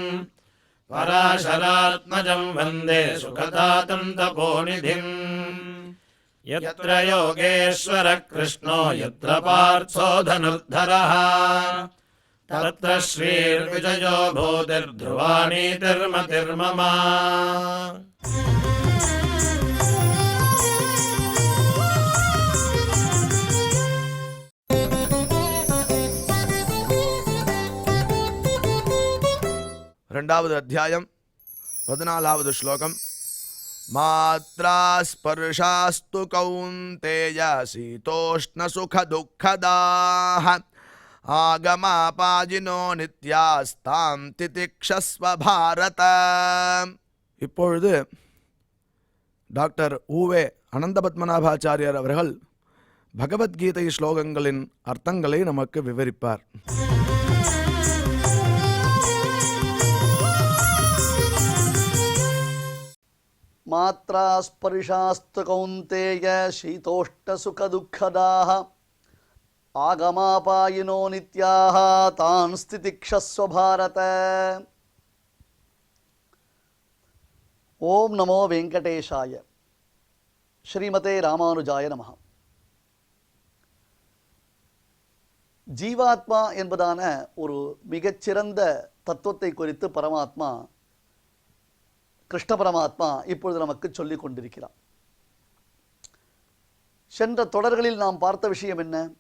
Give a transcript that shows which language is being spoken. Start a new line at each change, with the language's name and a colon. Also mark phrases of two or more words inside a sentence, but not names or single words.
Sanskrit: पराशरात्मजं वन्दे सुखदातं तपोनिधिम् यत्र योगेश्वरः कृष्णो यत्र पार्थो धनुर्धरः तत्र श्रीर्विजयो भूतिर्ध्रुवा नीतिर्मतिर्मम
Tamil: ரெண்டாவது அத்தியாயம் 14வது ஸ்லோகம்.
Sanskrit: मात्रास्पर्शास्तु कौन्तेय शीतोष्ण सुख दुःखदाः आगमापायिनो नित्यास्तान् तितिक्षस्व भारत.
Tamil: இப்பொழுது டாக்டர் ஊவே அனந்தபத்மநாபாச்சாரியர் அவர்கள் பகவத்கீதை ஸ்லோகங்களின் அர்த்தங்களை நமக்கு விவரிப்பார்.
Sanskrit: मात्रा स्पर्शास्तु कौन्तेय शीतोष्णसुखदुःखदाः आगमापायिनो नित्याः तान् स्थितिक्षस्व भारत. ओम नमो वेंकटेशाय. श्रीमते रामानुजाय नमः.
Tamil: ஜீவாத்மா என்பதான ஒரு மிகச்சிறந்த தத்துவத்தை குறித்து பரமாத்மா கிருஷ்ண பரமாத்மா இப்பொழுது நமக்கு சொல்லிக் கொண்டிருக்கிறார். சென்ற தொடர்களில் நாம் பார்த்த விஷயம் என்ன?